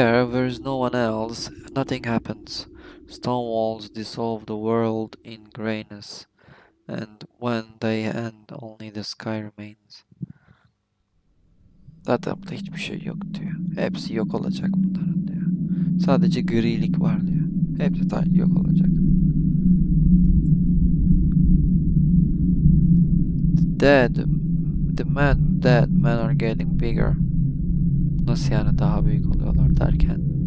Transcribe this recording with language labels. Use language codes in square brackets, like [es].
[en] Where is no one else, nothing happens. Stone walls dissolve the world in grayness, and when they end, only the sky remains. [tr] Zaten burada hiçbir şey yok diyor. Hepsi yok olacak bunların diyor. Sadece grilik var diyor. Hepsi yok olacak. [en] Dead men are getting bigger. [tr] Nasıl yani daha büyük oluyorlar derken?